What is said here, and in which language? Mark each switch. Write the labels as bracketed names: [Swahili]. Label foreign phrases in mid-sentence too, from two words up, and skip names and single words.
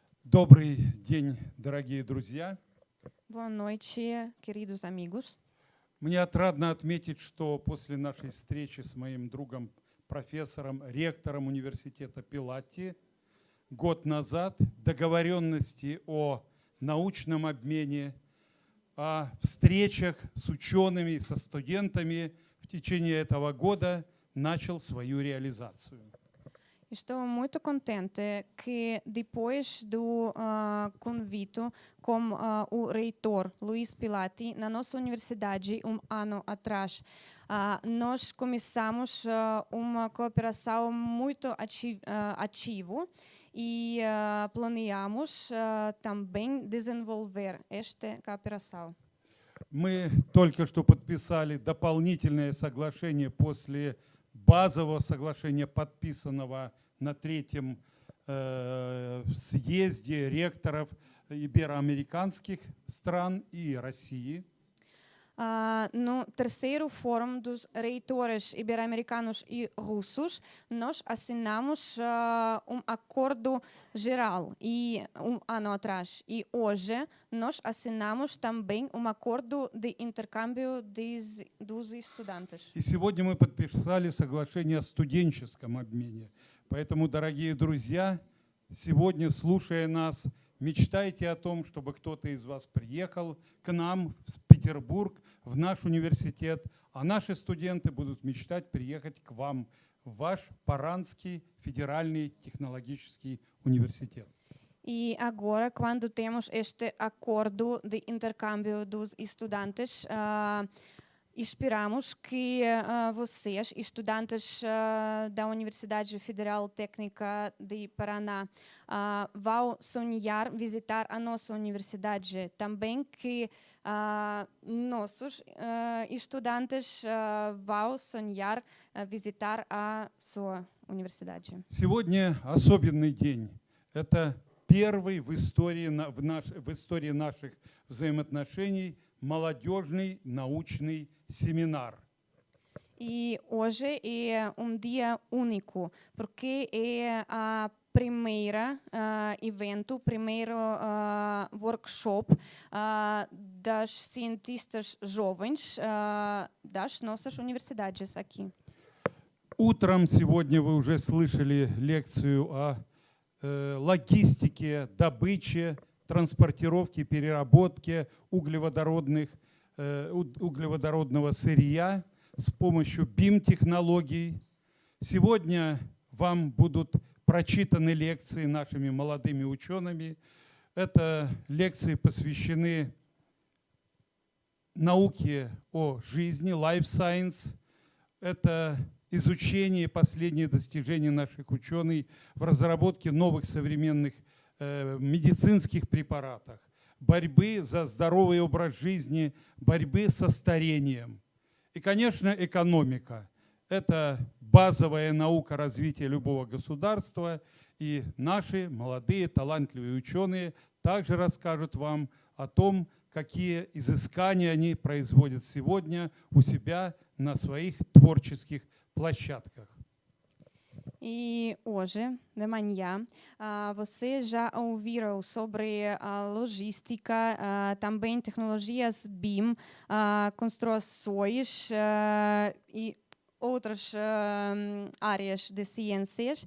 [Russian] Добрый день, дорогие друзья. [Portuguese] Boa noite, queridos amigos. [Russian] Мне отрадно отметить, что после нашей встречи с моим другом, профессором, ректором университета Пилати год назад договоренности о научном обмене, о встречах с учеными, со студентами в течение этого года начал свою реализацию. [Portuguese] Estou muito contente que depois do convite com o reitor Luiz Pilati na nossa universidade ano atrás, nós começamos uma cooperação muito ativa e planeamos também desenvolver esta cooperação. [Russian] Мы только что подписали дополнительное соглашение после базового соглашения, подписанного на третьем съезде ректоров ибероамериканских стран и России. [Portuguese] No terceiro fórum dos reitores ibero-americanos e russos, nós assinamos acordo geral ano atrás. E hoje nós assinamos também acordo de intercâmbio dos estudantes. [Russian] И сегодня мы подписали соглашение о студенческом обмене. Поэтому, дорогие друзья, сегодня, слушая нас, мечтайте о том, чтобы кто-то из вас приехал к нам в Петербург, в наш университет, а наши студенты будут мечтать приехать к вам в ваш Паранский федеральный технологический университет. [Portuguese] E agora, quando temos este acordo de intercâmbio dos estudantes, esperamos que vocês, estudantes da Universidade Federal Técnica de Paraná, vão sonhar visitar a nossa universidade. Também que nossos estudantes vão sonhar visitar a sua universidade. [Russian] Сегодня особенный день. Это первый в истории наших взаимоотношений молодежный научный семинар. [Portuguese] E hoje é dia único, porque é a primeira evento, primeiro workshop das cientistas jovens das nossas universidades aqui. [Russian] Утром сегодня вы уже слышали лекцию о логистике, добыче, транспортировке, переработке углеводородного сырья с помощью BIM-технологий. Сегодня вам будут прочитаны лекции нашими молодыми учеными. Это лекции посвящены науке о жизни, [English] life science. [Russian] Это изучение последних достижений наших ученых в разработке новых современных медицинских препаратах, борьбы за здоровый образ жизни, борьбы со старением. И, конечно, экономика. Это базовая наука развития любого государства. И наши молодые, талантливые ученые также расскажут вам о том, какие изыскания они производят сегодня у себя на своих творческих площадках. [Portuguese] E hoje, de manhã, você já ouviram sobre a logística, também tecnologias BIM, construções e outras áreas de ciências.